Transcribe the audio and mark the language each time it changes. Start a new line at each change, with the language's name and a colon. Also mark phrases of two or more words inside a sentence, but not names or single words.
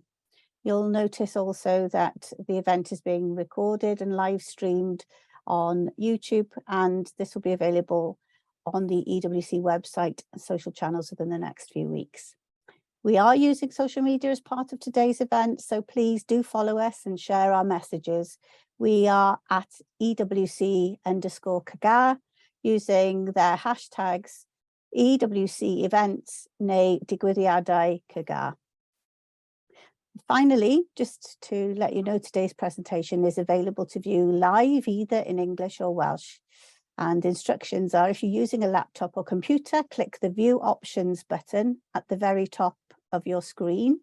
English: You'll notice also that the event is being recorded and live streamed on YouTube, and this will be available on the EWC website and social channels within the next few weeks. We are using social media as part of today's event, so please do follow us and share our messages. We are at EWC_CAGA, using their hashtags EWC events
Welsh: neu ddigwyddiadau
English: CAGA. Finally, just to let you know, today's presentation is available to view live either in English or Welsh. And instructions are, if you're using a laptop or computer, click the View Options button at the very top of your screen.